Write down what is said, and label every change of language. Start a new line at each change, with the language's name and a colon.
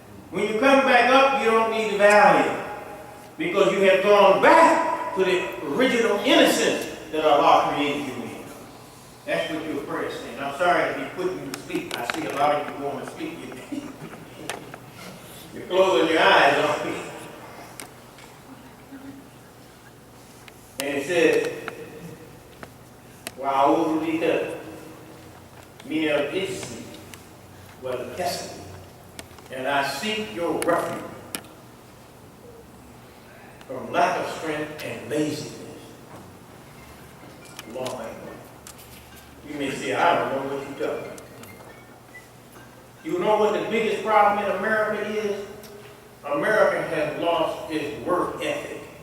English: When you come back up, you don't need the Valium, because you have gone back to the original innocence that Allah created you in. That's what your prayer is saying. I'm sorry to be putting you to sleep. I see a lot of you going to sleep. You're closing your eyes on me. And it says,
Arabic: وَأَعُوذُ بِكَ مِنَ الْإِثْمِ وَالْكَسَلِ.
English: And I seek your refuge from lack of strength and laziness. Allahu Akbar. You may say, I don't know what you're talking about. You know what the biggest problem in America is? America has lost its work ethic.